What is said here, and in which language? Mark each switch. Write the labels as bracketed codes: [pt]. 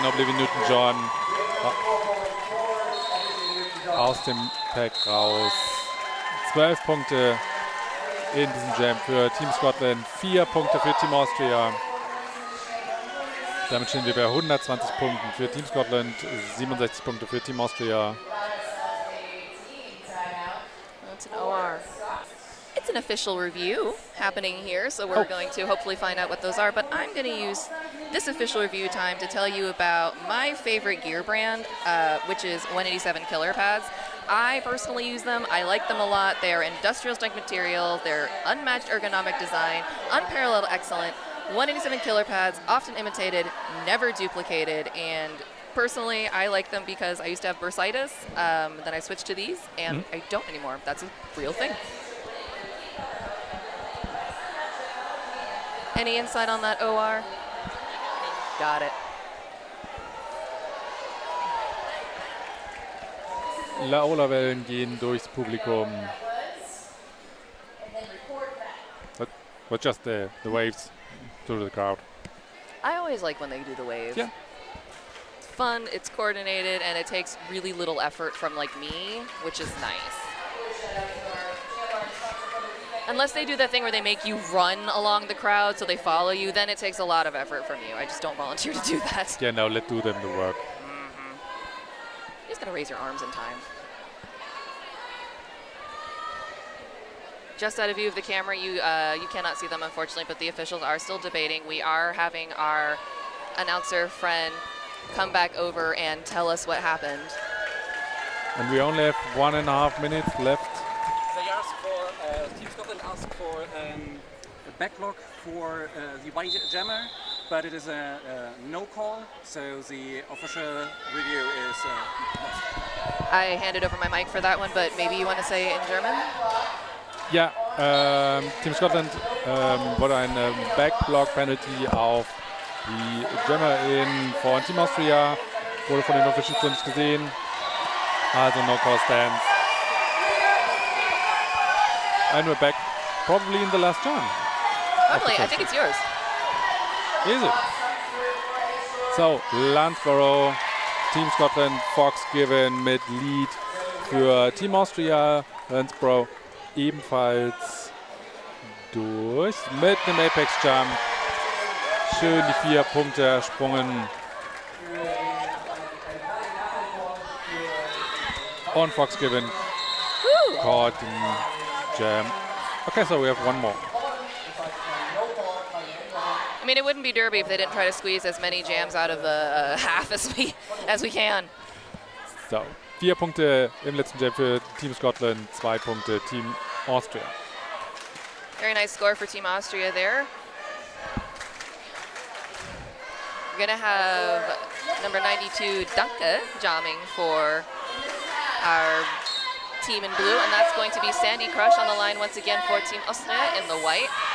[de] Oblivion Newton-John aus dem Pack raus. 12 Punkte in diesem Jam für Team Scotland. 4 Punkte für Team Austria. Damit stehen wir bei 120 Punkten für Team Scotland, 67 Punkte für Team Austria. [en] That's an OR. It's an official review happening here, so we're going to hopefully find out what those are. But I'm going to use this official review time to tell you about my favorite gear brand, which is 187 Killer Pads. I personally use them. I like them a lot. They're industrial strength material. They're unmatched ergonomic design, unparalleled excellent. 187 Killer Pads, often imitated, never duplicated, and personally I like them because I used to have bursitis, then I switched to these, and I don't anymore. That's a real thing. Any insight on that, OR? Got it. [de] Laola-Wellen gehen durchs Publikum. [en] But just the waves through the crowd. I always like when they do the wave. Yeah. It's fun, it's coordinated, and it takes really little effort from like me, which is nice. Unless they do that thing where they make you run along the crowd so they follow you, then it takes a lot of effort from you. I just don't volunteer to do that. Yeah, no, let do them the work. You just gotta raise your arms in time. Just out of view of the camera, you cannot see them, unfortunately, but the officials are still debating. We are having our announcer friend come back over and tell us what happened. And we only have 1.5 minutes left. They asked for, Team Scotland asked for a backlog for the white jammer, but it is a no call, so the official review is lost. I handed over my mic for that one, but maybe you want to say it in German? [de] Ja, Team Scotland wurde eine Backblock-Penalty auf die JammerInnen von Team Austria. Wurde von den Officials so nicht gesehen. [en] Also no call stands. And we're back probably in the last jam. Probably, I think it's yours. Is it? [de] So, Landsborough, Team Scotland, Fox Given mit Lead für Team Austria. Landsborough ebenfalls durch mit einem Apex Jump. Schön die 4 Punkte ersprungen. [en] Und Fox Given caught in jam. Okay, so we have one more. I mean, it wouldn't be Derby if they didn't try to squeeze as many jams out of the half as we can. [de] So, 4 Punkte im letzten Jam für Team Scotland, 2 Punkte Team Austria. [en] Very nice score for Team Austria there. We're gonna have number 92 Danke jamming for our team in blue, and that's going to be Sandy Crush on the line once again for Team Austria in the white.